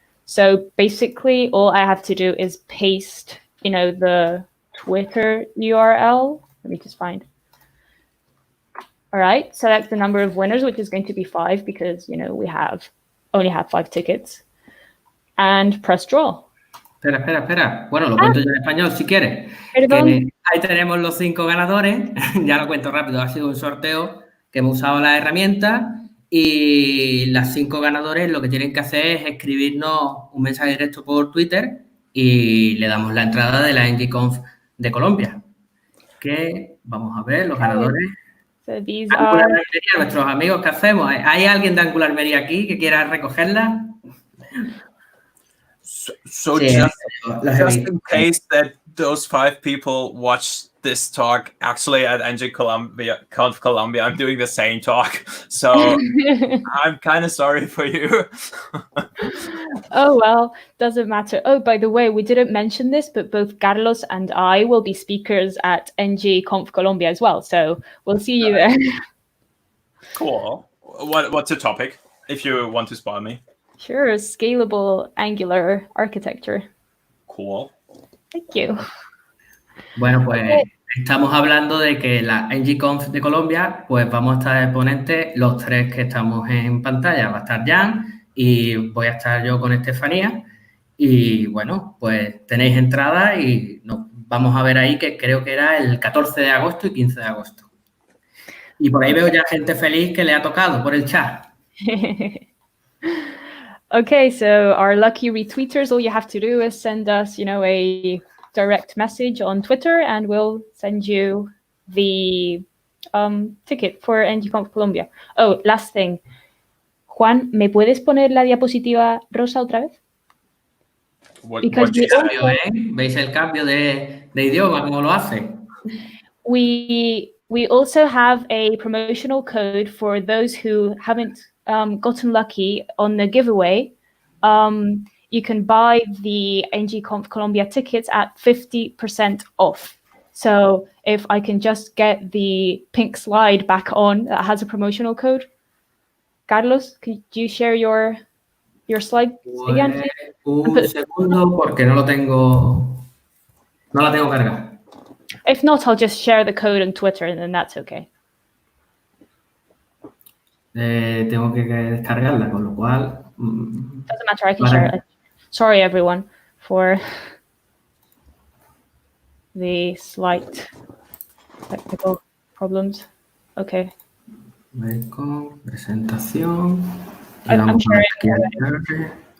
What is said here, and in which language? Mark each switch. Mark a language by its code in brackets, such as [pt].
[en] So basically, all I have to do is paste, the Twitter URL. Let me just find. All right, select the number of winners, which is going to be 5 because, we only have 5 tickets. And press draw. [es] Espera. Bueno, lo cuento yo en español si quieres. Perdón. Ahí tenemos los 5 ganadores. Ya lo cuento rápido. Ha sido un sorteo que hemos usado la herramienta y las 5 ganadores lo que tienen que hacer es escribirnos un mensaje directo por Twitter y le damos la entrada de la NGConf de Colombia. Que vamos a ver los ganadores. [en] So these [es] AngularMálaga, nuestros amigos, ¿qué hacemos? ¿Hay alguien de AngularMálaga aquí que quiera recogerla? [en] So just in case that those 5 people watch this talk, actually at Conf Colombia, I'm doing the same talk. So I'm kind of sorry for you. Oh, well, doesn't matter. Oh, by the way, we didn't mention this, but both Carlos and I will be speakers at Conf Colombia as well. So we'll see you there. Cool. What's the topic, if you want to spoil me? Sure, scalable Angular architecture. Cool. Thank you. [es] Bueno, pues estamos hablando de que la NGConf de Colombia, pues vamos a estar de ponentes los 3 que estamos en pantalla. Va a estar Jan y voy a estar yo con Estefanía. Y bueno, pues tenéis entrada y nos vamos a ver ahí que creo que era el 14 de agosto y 15 de agosto. Y por ahí veo ya gente feliz que le ha tocado por el chat. [en] Okay, so our lucky retweeters, all you have to do is send us, a direct message on Twitter, and we'll send you the ticket for NGConf Colombia. Oh, last thing. [es] Juan, ¿me puedes poner la diapositiva rosa otra vez? ¿Veis el cambio de idioma, cómo lo hace? [en] We also have a promotional code for those who haven't gotten lucky on the giveaway. You can buy the NGConf Colombia tickets at 50% off. So if I can just get the pink slide back on that has a promotional code. Carlos, could you share your slide again? [es] Un segundo porque no la tengo cargada. [en] If not, I'll just share the code on Twitter and then that's okay. [es] Tengo que descargarla, con lo cual... [en] Doesn't matter, I can share it. Sorry, everyone, for the slight technical problems. Okay. [es] Presentación. [en] I'm sharing.